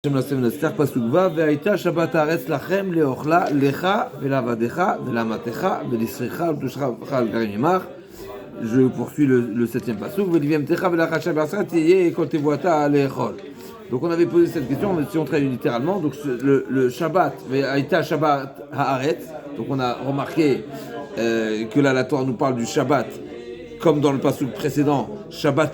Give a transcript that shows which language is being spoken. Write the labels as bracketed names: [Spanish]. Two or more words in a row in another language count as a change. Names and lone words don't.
[Hebrew] והייתה שבת הארץ לכם לאוכלה לך ולעבדיך ולאמתך ולשריך ולתושך על גרים עמך. [French] Je poursuis le septième passouk. Donc on avait posé cette question, si on traduit littéralement, donc le Shabbat, [Hebrew] היתה שבת הארץ, [French] donc on a remarqué que là la Torah nous parle du Shabbat, comme dans le passouk précédent, Shabbat